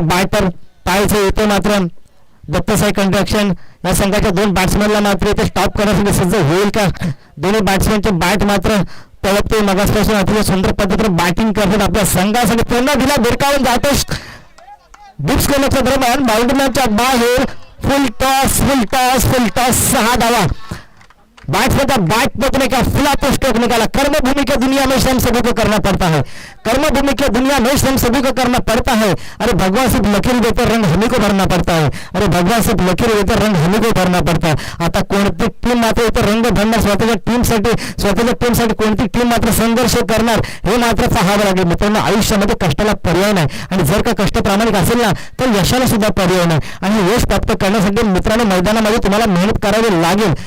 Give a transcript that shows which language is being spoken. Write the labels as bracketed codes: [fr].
[mr] Batter पाहायचं येतो मात्र दत्तसाई कंस्ट्रक्शन या संघाच्या 2 बॅट्समॅनला मात्र इथे स्टॉप करण्यासाठी सज्ज होईल का. दोन्ही बॅट्समॅनचे बॅट मात्र तळपते. मगासपासून अतिशय सुंदर पद्धतीने बॅटिंग करतात आपल्या संघासाठी. पुन्हा दिला भिरकावून जातो. डिप्स करण्याच्या दरम्यान बाउंड्रीच्या बाहेर फुल टॉस 6 धावा. [hi] बैट्समैन बैट बचने का फ्लैट स्ट्रोक निकाला. कर्मभूमि की दुनिया में हम सभी को करना पड़ता है. कर्मभूमि की दुनिया में हम सभी को करना पड़ता है. अरे भगवान सिर्फ लकीर देते रंग हमी को भरना पड़ता है. अरे भगवान सिर्फ लकीर देते रंग हमी को भरना पड़ता है. [mr] आता कोणती टीम मात्र इथे रंग भरणार स्वतःच्या टीमसाठी कोणती टीम मात्र संघर्ष करणार हे मात्र पाहावं लागेल. मित्रांनो आयुष्यामध्ये कष्टाला पर्याय नाही आणि जर का कष्ट प्रामाणिक असेल ना तर यशाला सुद्धा पर्याय नाही. आणि यश प्राप्त करण्यासाठी मित्रांनो मैदानामध्ये तुम्हाला मेहनत करावी लागेल.